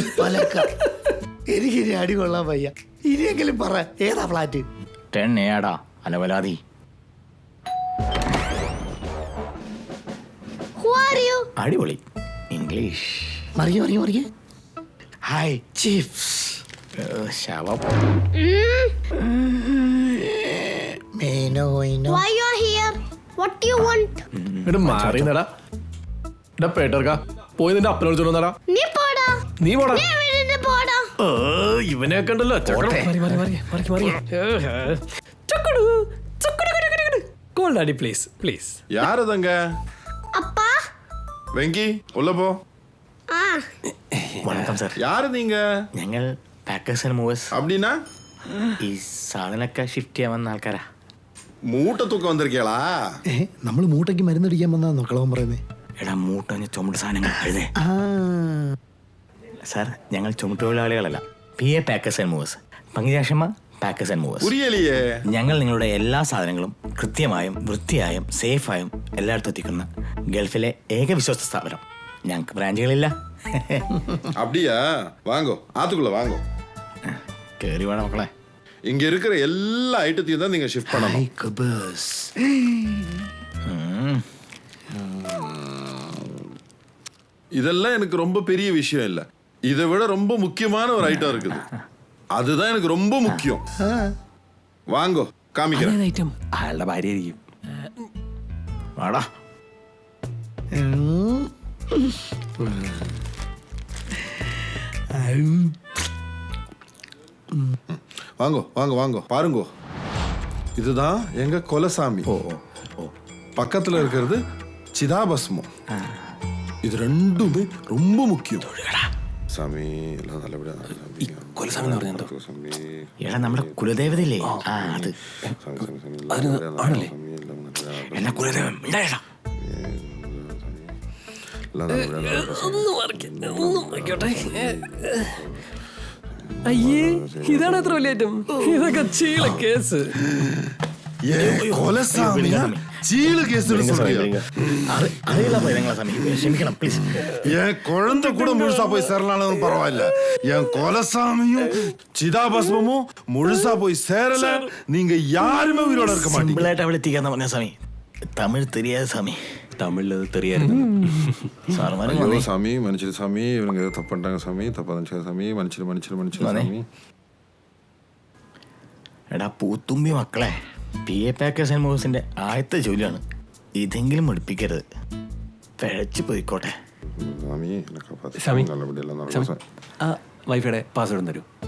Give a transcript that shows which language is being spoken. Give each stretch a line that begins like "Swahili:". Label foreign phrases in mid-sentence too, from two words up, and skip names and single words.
Malayalam: എനിക്കിനി അടി കൊള്ളാൻ വയ്യ. ഇനിയെങ്കിലും പറ, ഏതാ ഫ്ലാറ്റ്? 10A അലവലാതി. അടിപൊളി ഇംഗ്ലീഷ്.
English: മറിയ Hi chief.
Malayalam: ശവം.
English: Why you are here? What do you want?
Malayalam: മാറിന്നടാ. പേട്ടർക്കാ പോയി നിന്റെ അപ്പനോട് ചോദിച്ചാ. നീ പോടാ. ഇവനെ കണ്ടല്ലോ. കോൾഡാടി
English: please please.
Tamil: யாரதங்க? அப்பா. வெங்கி உள்ள போ.
Malayalam: വണക്കം സാർ.
Tamil: யாரு நீங்க?
Malayalam: ഞങ്ങൾ പാക്കേഴ്സ് ആൻഡ് മൂവേഴ്സ്.
Tamil: அப்படின்னா
Malayalam: ഈ സാധനമൊക്കെ ഷിഫ്റ്റ് ചെയ്യാൻ വന്ന ആൾക്കാരാ.
Tamil: மூட்டை தூக்க வந்திருக்கீங்களா?
Malayalam: നമ്മൾ മൂട്ടയ്ക്ക് മരുന്നടിക്കാൻ വന്നാ കളവൻ പറയുന്നേ. എടാ മൂട്ടഞ്ഞ ചുമട്ട് സാധനങ്ങൾ എഴുതേ. സാർ, ഞങ്ങൾ ചുമട്ടുതൊഴിലാളികളല്ല. PA പാക്കേഴ്സ് ആൻഡ് മൂവേഴ്സ്. പങ്കുചാക്ഷമ്മ പാക്കേഴ്സ് ആൻഡ് മൂവേഴ്സ്.
Tamil: புரியலையே.
Malayalam: ഞങ്ങൾ നിങ്ങളുടെ എല്ലാ സാധനങ്ങളും കൃത്യമായും വൃത്തിയായും സേഫായും എല്ലായിടത്തും എത്തിക്കുന്ന ഗൾഫിലെ ഏക വിശ്വസ്ത സ്ഥാപനം. ഞങ്ങൾക്ക് ബ്രാഞ്ചുകളില്ല.
Tamil: அப்படியா? வாங்கோ, ஆத்துக்குள்ள வாங்கோ. കേറി വേണം മക്കളെ. இங்க இருக்கிற எல்லா ஐட்டத்தையும் தான் நீங்க ஷிஃப்ட் பண்ணணும். இதெல்லாம் எனக்கு ரொம்ப பெரிய விஷயம் இல்ல. இதை விட ரொம்ப முக்கியமான ஒரு ஐட்டம் இருக்குது. அதுதான் எனக்கு ரொம்ப முக்கியம். வாங்கோ, காமிக்கிறேன்.
Malayalam: ഐറ്റം അയാളുടെ ഭാര്യ ആയിരിക്കും. വാടാ.
Tamil: வாங்கோ வாங்கோ வாங்கோ பாருங்கோ. இதுதான் எங்க கொலசாமி. பக்கத்துல இருக்கிறது சிதாபஸ்மம். இது ரெண்டுமே ரொம்ப முக்கியம். சாமி எல்லாம் நல்லபடியா
Malayalam: എടാ നമ്മുടെ കുലദേവതയില്ലേ? ആ അത് എന്നാ കുലദേവൻ ഉണ്ടായിടാ. അയ്യേ, ഇതാണ് എത്ര വലിയ ഐറ്റം. ഇതൊക്കെ ചീല കേസ്. ക്ഷമിക്കണം പ്ലീസ്.
Tamil: என் குழந்தை கூட முழுசா போய் சேரலான்னு பரவாயில்ல. என் கொலசாமியும் சிதாபஸ்மமும் முழுசா போய் சேரல, நீங்க யாருமே உயிரோட இருக்க மாட்டீங்க.
Malayalam: സിമ്പിളായിട്ട് അവിടെ എത്തിക്കാന്ന് പറഞ്ഞ സ്വാമി. തമിഴ് தெரியாது സ്വാമി. തമിഴിൽ தெரியாது.
Tamil: ஐயோ சாமி, மன்னிச்சிரு சாமி. இவங்க ஏதோ தப்பு பண்ணிட்டாங்க சாமி. தப்பா நினைச்சாங்க சாமி. மன்னிச்சிரு சாமி.
Malayalam: എടാ പൂത്തുമ്പി മക്കളെ, PA പാക്കേഴ്സ് ആൻഡ് മൂവേഴ്സിന്റെ ആദ്യത്തെ ജോലിയാണ്. ഇതെങ്കിലും മുടിപ്പിക്കരുത്. പിഴച്ചു പോയിക്കോട്ടെ. സ്വാമി, വൈഫൈയുടെ പാസ്വേഡ് തരൂ.